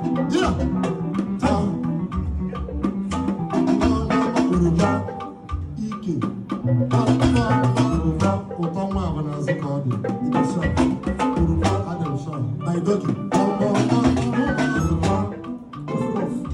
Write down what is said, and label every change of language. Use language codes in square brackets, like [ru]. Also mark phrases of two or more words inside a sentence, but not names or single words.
[en] Yeah. Ah. Yoruba, Ike. [ig] Ah, Yoruba, ụtọ nwa ahụ na-azụ ka ọ dị. [en] Ike sharp. Yoruba, Adam sharp. My doggy. Yoruba, Yoruba, Yoruba.